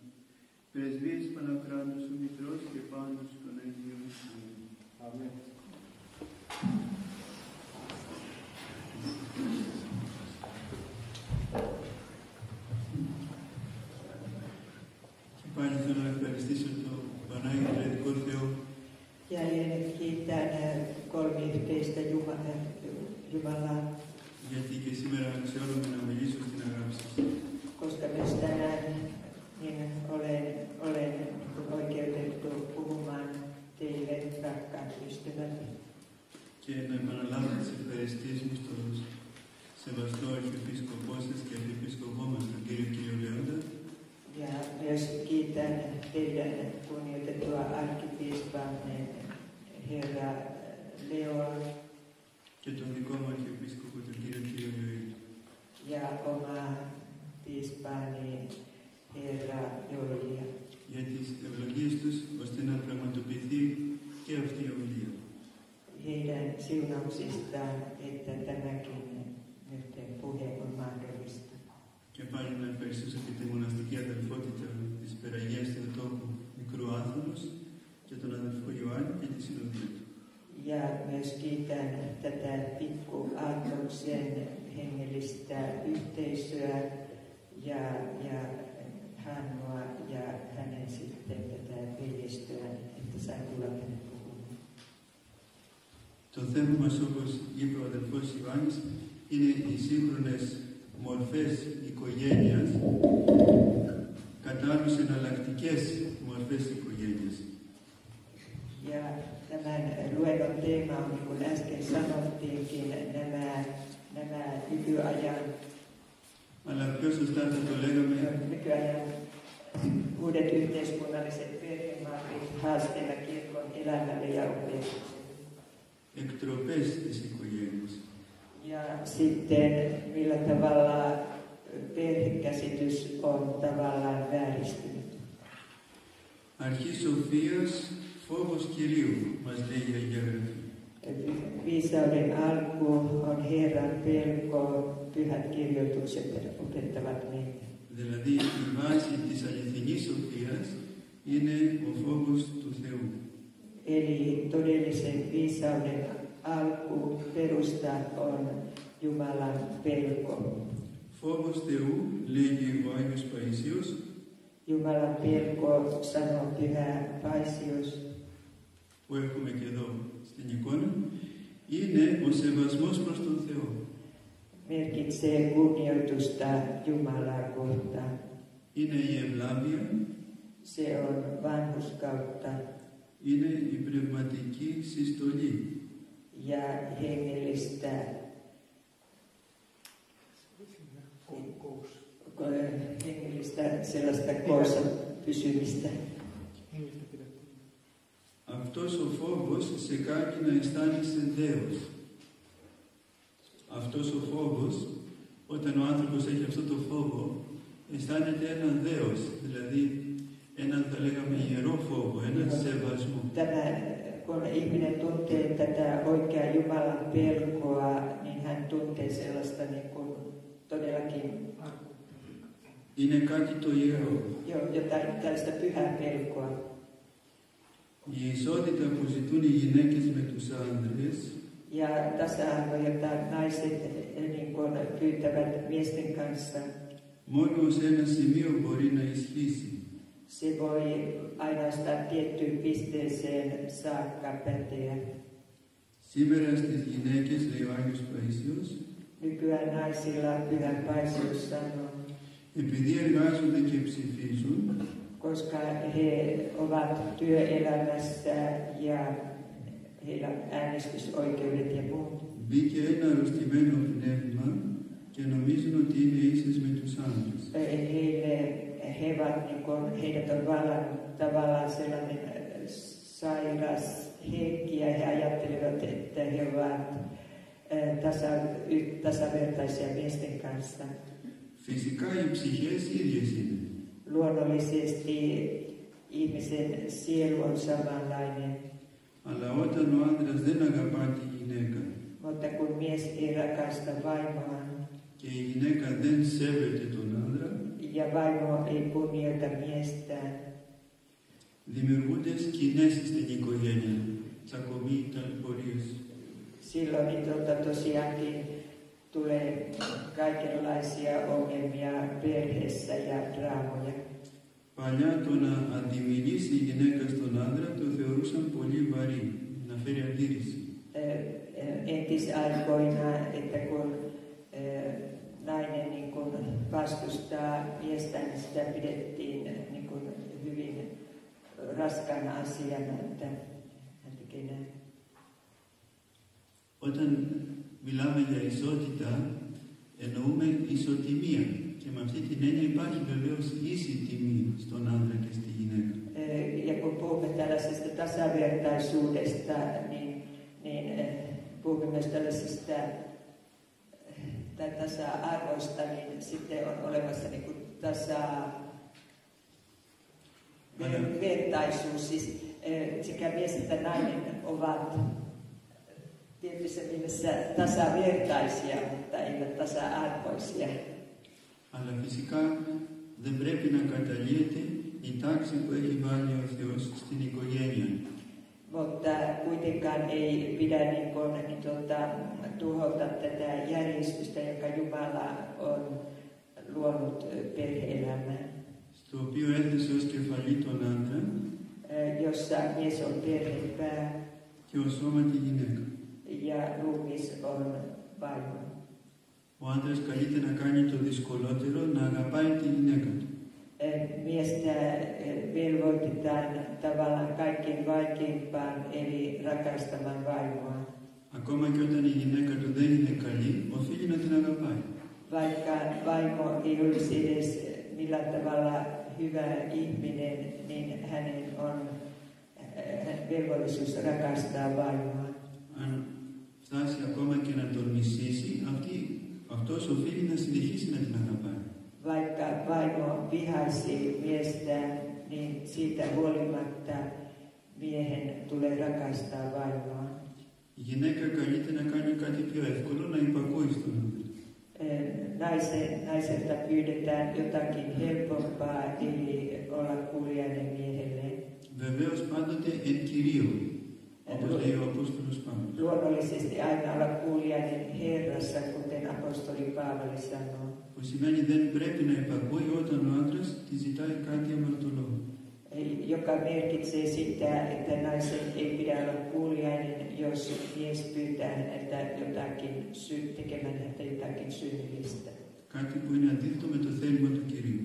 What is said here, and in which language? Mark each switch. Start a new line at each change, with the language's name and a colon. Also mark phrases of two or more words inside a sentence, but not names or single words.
Greek: Πρεσβείες Πανακράτου σου μητρός και πάντως των Αγίων σου. Αμήν. Πάλι θέλω να ευχαριστήσω το Πανάγιο Τρετικό Θεό.
Finnish: Jälleen kiitän kolmiyhteistä Jumalaa.
Greek: Γιατί και σήμερα αξιώνομαι να μιλήσω στην αγάπη σας.
Finnish: Koska myös tänään niin olen oikeutettu puhumaan teille, rakkaat ystävät.
Greek: Και να επαναλάβω τις ευχαριστίες μου στον σεβαστό Αρχιεπίσκοπό σας και Αρχιεπίσκοπό μας, τον κύριο Λέοντα.
Finnish: Ja myös kiitän teidän kunnioitettua arkkipiispaamme herra Leoa.
Greek: Και τον δικό μου Αρχιεπίσκοπο, τον κύριο Ιωήλ.
Finnish: Ja oma piispaani herra Joilia.
Greek: Για τις ευλογίες τους, ώστε να πραγματοποιηθεί και αυτή η ομιλία.
Finnish: Heidän siunauksistaan, että tämäkin nyt puhe on mahdollista.
Greek: Και πάλι να ευχαριστήσω και τη μοναστική αδελφότητα της Περαγίας Θεοτόκου Μικρού Άθωνος και τον αδελφό Ιωάννη και τη συνοδεία του.
Finnish: Ja myös kiitän tätä Pikku Aattoksen hengellistä yhteisöä ja Hannoa ja hänen sitten tätä veljestöä, että sain tulla tänne puhumaan.
Greek: Το θέμα μας, όπως είπε ο αδελφός Ιωάννης, είναι οι σύγχρονες μορφές οικογένειας κατά άλλους εναλλακτικές μορφές οικογένειας.
Finnish: Ja tämän luennon teema on, niin kuin äsken sanottiinkin, nämä nykyajan
Greek: Αλλά πιο σωστά θα το λέγαμε
Finnish: nykyajan uudet yhteiskunnalliset perhemallit haasteena kirkon elämälle ja opetukselle.
Greek: εκτροπές της οικογένειας.
Finnish: Ja sitten millä tavalla perhekäsitys on tavallaan vääristynyt.
Greek: Αρχή σοφίας, φόβος Κυρίου, μας λέει η Αγία Γραφή.
Finnish: Viisauden alku on Herran pelko, pyhät kirjoitukset opettavat meitä.
Greek: Δηλαδή η βάση της αληθινής σοφίας είναι ο φόβος του Θεού.
Finnish: Eli todellisen viisauden alku perusta on Jumalan pelko.
Greek: Φόβος Θεού, λέγει ο Άγιος Παϊσίος,
Finnish: Jumalan pelko, sanoo Pyhä Paisius,
Greek: που έχουμε και εδώ στην εικόνα, είναι ο σεβασμός προς τον Θεό.
Finnish: merkitsee kunnioitusta Jumalaa kohtaan.
Greek: Είναι η ευλάβεια,
Finnish: Se on vanhurskautta
Greek: είναι η πνευματική συστολή.
Finnish: ja hengellistä sellaista koossa pysymistä.
Greek: Αυτός ο φόβος σε κάνει να αισθάνεσαι δέος. Αυτός ο φόβος Όταν ο άνθρωπος έχει αυτό το φόβο, αισθάνεται έναν δέος, δηλαδή έναν, θα λέγαμε, ιερό φόβο, έναν σεβασμό.
Finnish: Kun ihminen tuntee tätä oikeaa Jumalan pelkoa, niin hän tuntee sellaista niin kuin todellakin
Greek: Είναι κάτι το ιερό.
Finnish: jotain tällaista pyhää pelkoa.
Greek: Η ισότητα που ζητούν οι γυναίκες με τους άντρες
Finnish: Ja tasa-arvo, jota naiset niin kuin pyytävät miesten kanssa,
Greek: μόνο σε ένα σημείο μπορεί να ισχύσει.
Finnish: se voi ainoastaan tiettyyn pisteeseen saakka päteä.
Greek: Σήμερα στις γυναίκες, λέει ο Άγιος Παΐσιος,
Finnish: Nykyään naisilla Pyhä Paisius sanoo,
Greek: επειδή εργάζονται και ψηφίζουν,
Finnish: koska he ovat työelämässä ja heillä on äänestysoikeudet ja muut.
Greek: μπήκε ένα αρρωστημένο πνεύμα και νομίζουν ότι είναι ίσες με τους άντρες.
Finnish: Heidät on vallannut tavallaan sellainen sairas henki ja he ajattelevat, että he ovat tasavertaisia miesten kanssa.
Greek: Φυσικά οι ψυχές ίδιες είναι.
Finnish: Luonnollisesti ihmisen sielu on samanlainen,
Greek: Αλλά όταν ο άντρας δεν αγαπά τη γυναίκα
Finnish: mutta kun mies ei rakasta vaimoaan
Greek: και η γυναίκα δεν σέβεται τον άντρα,
Finnish: ja vaimo ei kunnioita miestään,
Greek: δημιουργούνται σκηνές στην οικογένεια, τσακωμοί, ταλαιπωρίες.
Finnish: silloin tosiaankin tulee kaikenlaisia ongelmia perheessä ja draamoja.
Greek: Παλιά το να αντιμιλήσει η γυναίκα στον άντρα το θεωρούσαν πολύ βαρύ, να φέρει αντίρρηση.
Finnish: Entisaikoina, että kun nainen niin kun vastustaa miestä, niin sitä pidettiin niin kun hyvin raskaana asiana, että hän tekee näin.
Greek: Όταν μιλάμε για ισότητα, εννοούμε ισοτιμία. Και με αυτή την έννοια υπάρχει βεβαίως ίση τιμή στον άντρα και στη γυναίκα.
Finnish: Ja kun puhumme tällaisesta tasavertaisuudesta, niin puhumme myös tällaisista tasa-arvoista, niin sitten on olemassa niin kuin tasavertaisuus. Siis sekä mies että nainen ovat tietyssä mielessä tasavertaisia, mutta eivät tasa-arvoisia.
Greek: Αλλά φυσικά δεν πρέπει να καταλύεται η τάξη που έχει βάλει ο Θεός στην οικογένεια.
Finnish: Mutta kuitenkaan ei pidä tuhota tätä järjestystä, joka Jumala on luonut perhe-elämään.
Greek: Στο οποίο έθεσε ως κεφαλή τον άντρα
Finnish: jossa mies on perhepää
Greek: και ως σώμα τη γυναίκα.
Finnish: ja ruumis on vaimo.
Greek: Ο άντρας καλείται να κάνει το δυσκολότερο, να αγαπάει τη γυναίκα του.
Finnish: Miestä velvoitetaan tavallaan kaikkein vaikeimpaan, eli rakastamaan vaimoa.
Greek: Ακόμα και όταν η γυναίκα του δεν είναι καλή, οφείλει να την αγαπάει.
Finnish: Vaikka vaimo ei olisi edes millään tavalla hyvä ihminen, niin hänen on velvollisuus rakastaa vaimoa.
Greek: Αν φτάσει ακόμα και να τον μισήσει, αυτός οφείλει να συνεχίσει να την αγαπάει.
Finnish: Vaikka vaimo vihaisi miestään, niin siitä huolimatta miehen tulee rakastaa vaimoa.
Greek: Η γυναίκα καλείται να κάνει κάτι πιο εύκολο, να υπακούει στον άντρα.
Finnish: Naiselta pyydetään jotakin helpompaa, eli olla kuulijainen miehelle.
Greek: Βεβαίως πάντοτε εν κυρίω, όπως λέει ο Απόστολος Παύλος.
Finnish: Luonnollisesti aina olla kuulijainen Herrassa, kuten apostoli Paavali sanoo.
Greek: Που σημαίνει δεν πρέπει να υπακούει όταν ο άντρας τη ζητάει κάτι αμαρτωλό.
Finnish: Joka merkitsee sitä, että naisen ei pidä olla kuulijainen, jos mies pyytää häneltä jotakin, tekemään häntä jotakin synnillistä.
Greek: Κάτι που είναι αντίθετο με το θέλημα του Κυρίου.